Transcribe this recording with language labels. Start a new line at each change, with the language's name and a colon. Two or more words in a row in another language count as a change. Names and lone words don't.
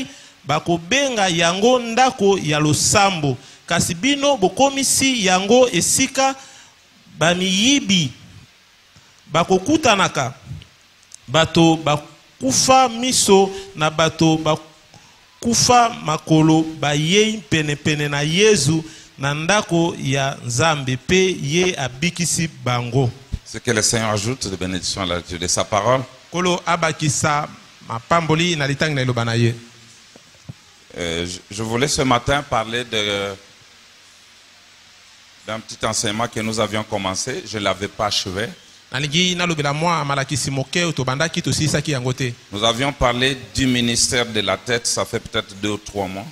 Lingala: bakobenga yango ndako ya losambo kasi bino bokomisi yango esika bamiyibi bakokutanaka bato bakufa miso na bato bakufa makolo bayei penepene na Yesu na ndako ya Nzambe pe ye abikisi bango.
French: Ce que le Seigneur ajoute de bénédiction à la lecture de sa parole.
Lingala: Kolo abakisa mapamboli na litang na ilobana ye.
French: Je voulais ce matin parler d'un petit enseignement que nous avions commencé. Je ne l'avais pas achevé. Nous avions parlé du ministère de la tête, ça fait peut-être 2 ou 3 mois.